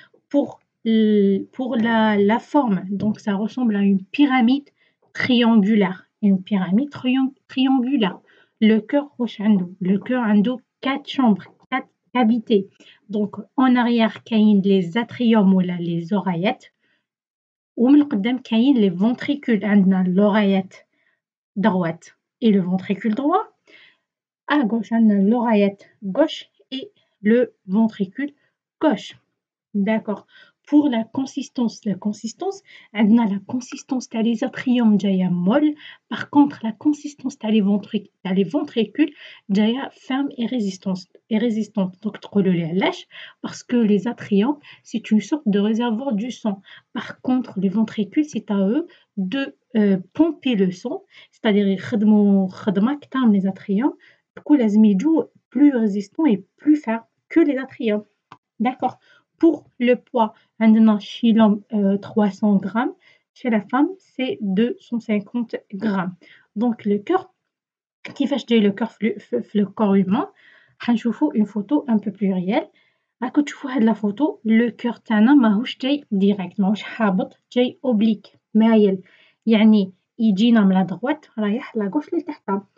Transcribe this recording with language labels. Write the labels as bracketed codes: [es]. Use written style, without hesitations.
[fr] Pour la forme, donc ça ressemble à une pyramide triangulaire. Une pyramide triangulaire. Le cœur a 4 chambres, 4 cavités. Donc en arrière, [ar] كاين [fr] les atriums ou les oreillettes. [ar] ومن القدام كاين [fr] les ventricules. [ar] عندنا [fr] l'oreillette droite et le ventricule droit. À gauche, [ar] عندنا [fr] l'oreillette gauche et le ventricule gauche. D'accord. Pour la consistance, [ar] عندنا [fr] la consistance [ar] تاع [fr] les atriums [ar] جايه [fr] molle. Par contre, la consistance [ar] تاع [fr] les ventricules [ar] جايه [fr] ferme et résistante. Donc [ar] تقولوا لي علاش؟ [fr] Parce que les atriums, c'est une sorte de réservoir du sang. Par contre, les ventricules, c'est à eux de pomper le sang, c'est-à-dire [ar] يخدموا خدمه كتر من [fr] les atriums. Du coup, [ar] لازم يجوا [fr] plus résistants et plus fermes que les atriums. D'accord. Pour le poids, chez l'homme 300 grammes, chez la femme c'est 250 grammes. Donc le cœur, [ar] كيفاش جاي [fr] le cœur [ar] في [fr] le corps humain, [ar] حنشوفوا [fr] une photo un peu plus réelle. [ar] راكو تشوفوا هاد [fr] la photo, le cœur [ar] تاعنا ماهوش جاي [fr] direct, [ar] ماهوش هابط, جاي [fr] oblique, [ar] مايل, يعني يجينا من [fr] la droite [ar] رايح [fr] la gauche [ar] لتحت.